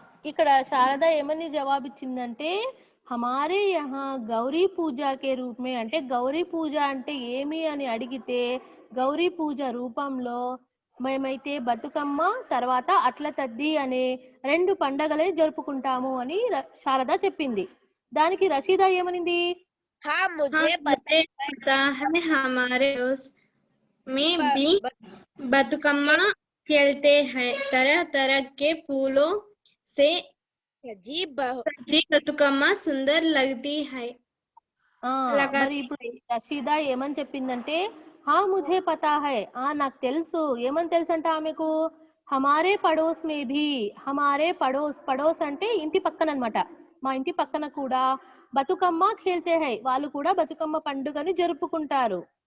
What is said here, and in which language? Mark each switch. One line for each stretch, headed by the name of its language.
Telugu: ఇక్కడ శారద ఏమని జవాబిచ్చిందంటే,
Hindi: హమారే యహా గౌరీ పూజకే రూపమే
Telugu: అంటే గౌరీ పూజ అంటే ఏమి అని అడిగితే గౌరీ పూజ రూపంలో మేమైతే బతుకమ్మ తర్వాత అట్ల తద్ది అనే రెండు పండగలే జరుపుకుంటాము అని శారద చెప్పింది. దానికి రషీదా ఏమనింది?
Hindi: मुझे पता है हमारे में भी बतुकम्मा खेलते हैं, तरह तरह के फूलों से सजी बतुकम्मा सुंदर लगती है.
Telugu: మరి ఇప్పుడు రషీదా ఏమని చెప్పిందంటే,
Hindi: ముझे పతా హై,
Telugu: నాకు తెలుసు. ఏమని తెలుసంట ఆమెకు?
Hindi: హమారే పడోస్ మే భీ, హమారే పడోస్
Telugu: అంటే ఇంటి పక్కన అన్నమాట. మా ఇంటి పక్కన కూడా బతుకమ్మ
Hindi: ఖేల్తే హై,
Telugu: వాళ్ళు కూడా బతుకమ్మ పండుగని జరుపుకుంటారు.